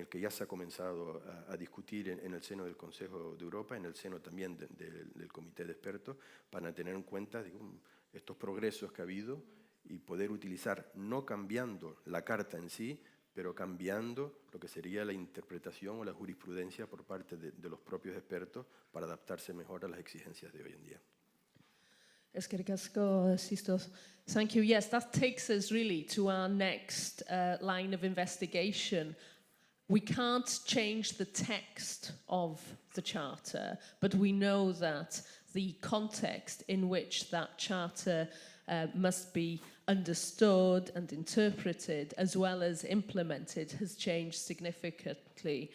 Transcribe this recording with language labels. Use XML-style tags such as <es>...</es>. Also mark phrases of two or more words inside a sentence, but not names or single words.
<es>que ya se ha comenzado a discutir en el seno del Consejo de Europa, en el seno también del Comité de Expertos, para tener en cuenta, digo, estos progresos que ha habido y poder utilizar, no cambiando la Carta en sí, pero cambiando lo que sería la interpretación o la jurisprudencia por parte de los propios expertos para adaptarse mejor a las exigencias de hoy en día.</es> <eu>Eskerrik asko, Sisto.</eu> <en>Thank you. Yes, that takes us really to our next line of investigation. We can't change the text of the Charter, but we know that the context in which that Charter must be understood and interpreted as well as implemented has changed significantly.</en>